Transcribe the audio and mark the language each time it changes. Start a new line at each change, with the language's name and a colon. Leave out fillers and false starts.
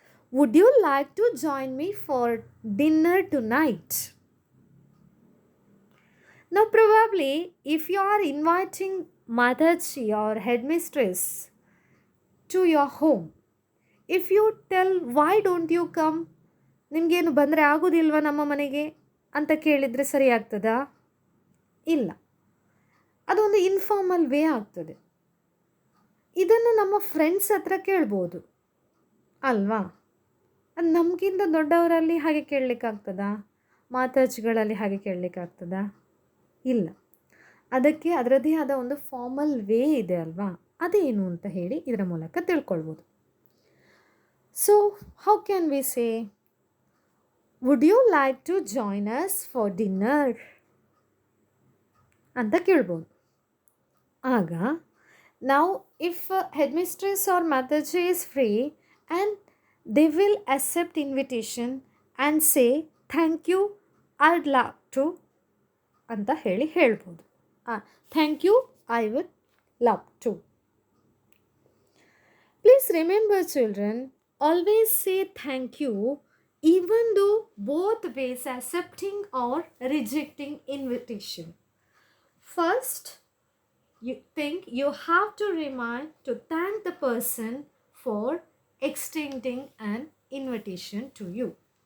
English: Would you like to join me for dinner tonight? Now, probably, if you are inviting Mataji or headmistress to your home, if you tell, why don't you come?
Kannada: ನಿಮಗೇನು ಬಂದರೆ ಆಗೋದಿಲ್ವ ನಮ್ಮ ಮನೆಗೆ ಅಂತ ಕೇಳಿದರೆ ಸರಿ ಆಗ್ತದಾ? ಇಲ್ಲ. ಅದೊಂದು ಇನ್ಫಾರ್ಮಲ್ ವೇ ಆಗ್ತದೆ. ಇದನ್ನು ನಮ್ಮ ಫ್ರೆಂಡ್ಸ್ ಹತ್ರ ಕೇಳ್ಬೋದು ಅಲ್ವಾ? ಅದು ನಮಗಿಂತ ದೊಡ್ಡವರಲ್ಲಿ ಹಾಗೆ ಕೇಳಲಿಕ್ಕಾಗ್ತದಾ? ಮಾತಾಜಿಗಳಲ್ಲಿ ಹಾಗೆ ಕೇಳಲಿಕ್ಕಾಗ್ತದಾ? ಇಲ್ಲ. ಅದಕ್ಕೆ ಅದರದ್ದೇ ಆದ ಒಂದು ಫಾರ್ಮಲ್ ವೇ ಇದೆ ಅಲ್ವಾ? ಅದೇನು ಅಂತ ಹೇಳಿ ಇದರ ಮೂಲಕ ತಿಳ್ಕೊಳ್ಬೋದು.
English: so how can we say, would you like to join us for dinner
Kannada: ಅಂತ ಕೇಳ್ಬೋದು. ಆಗ ನಾವು
English: if headmistress or Mataji is free and they will accept invitation and say thank you, I'd love to
Kannada: ಅಂತ ಹೇಳ್ಬೋದು.
English: Thank you, I would love to. Please remember, children, always say thank you even though both ways accepting or rejecting invitation. First, you think you have to remind to thank the person for extending an invitation to you.